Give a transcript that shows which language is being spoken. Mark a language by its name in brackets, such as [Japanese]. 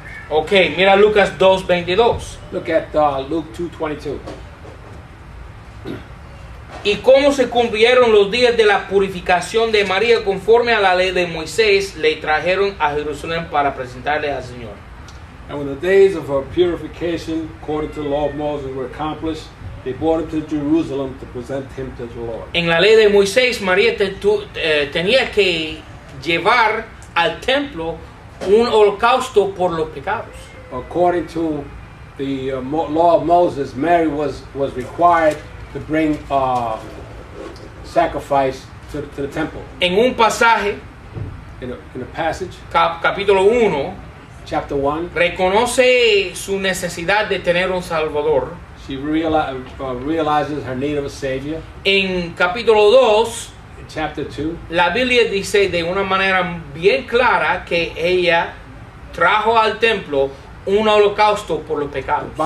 [Spanish] Ok, mira Lucas 2:22. [English] Look at Luke 2:22. [Spanish] Y cómo se cumplieron los días de la purificación de María conforme a la ley de Moisés, le trajeron a Jerusalén para presentarle al Señor. [English] And when the days of her purification, according to the law of Moses, were accomplished, they brought him to Jerusalem to present him to the Lord. [Spanish] En la ley de Moisés, María tenía que llevar al templo un holocausto por los pecados. [English] According to the law of Moses, Mary was required to bring sacrifice to the temple. [Spanish] En un pasaje, [English] In a passage, [Spanish] capítulo 1, [English] chapter 1, [Spanish] reconoce su necesidad de tener un Salvador. [English] she realizes her need of a Savior. [Spanish] En capítulo 2, [English] In chapter 2, [Spanish] la Biblia dice de una manera bien clara que ella trajo al templo un holocausto por los pecados.